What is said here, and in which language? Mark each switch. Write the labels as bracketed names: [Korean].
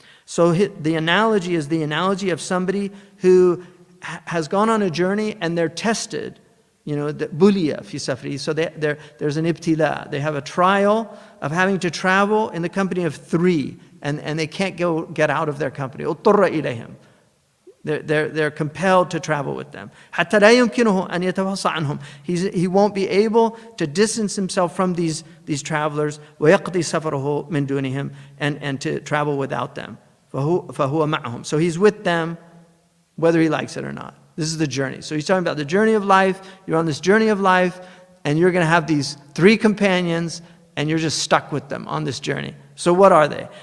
[English] So the analogy is the analogy of somebody who has gone on a journey and they're tested [Arabic] buliya fi safri. [English] So there's an ibtila. They have a trial of having to travel in the company of 3, and they can't get out of their company. [Arabic] اضطر إليهم. [English] They're compelled to travel with them. [Arabic] حتى لا يمكنه أن يتوصى عنهم. [English] He won't be able to distance himself from these travelers. [Arabic] ويقضي سفره من دونهم, [English] and to travel without them. [Arabic] فهو معهم. [English] So he's with them whether he likes it or not. This is the journey. So he's talking about the journey of life. You're on this journey of life, and you're going to have these 3 companions, and you're just stuck with them on this journey. So what are they?